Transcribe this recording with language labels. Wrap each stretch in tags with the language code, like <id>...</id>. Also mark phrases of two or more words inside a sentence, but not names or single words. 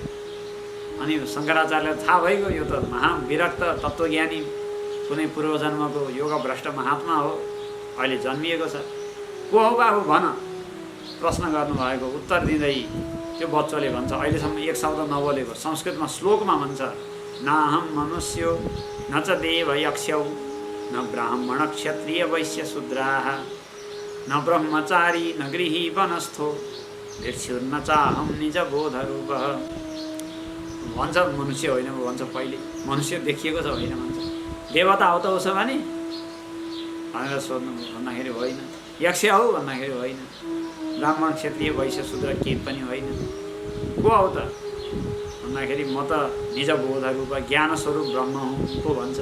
<ne>अनि शङ्कराचार्यलाई थाहा भइगयो यो त महाविरक्त तत्त्वज्ञानी कुनै पूर्वजन्मको योगभ्रष्ट महात्मा हो, अहिले जन्मिएको छ। को हो बाबु भन? प्रश्न गर्नुभएको उत्तर दिँदै त्यो बच्चोले भन्छ, अहिलेसम्म एक शब्द नबोलेको, संस्कृतमा श्लोकमा भन्छ,</ne> <sa>नाहम मनुष्यो न च देव यक्षौ न ब्राह्मण क्षत्रिय वैश्य शूद्राः न ब्रह्मचारी न गृही वनस्थो भिक्षुर्न चाहम निज बोधरूपः।</sa> <ne>भन्छ मनुष्य होइन भन्छ, पहिले मनुष्य देखिएको छ होइन भन्छ। देवता हो त उसो भने भनेर सोध्नु भन्दाखेरि होइन। यक्ष हो भन्दाखेरि होइन। ब्राह्मण क्षत्रिय वैश्य शूद्र केही पनि होइन। को हो त भन्दाखेरि म त निज बोधरूप ज्ञान स्वरूप ब्रह्म हुँ को भन्छ।</ne>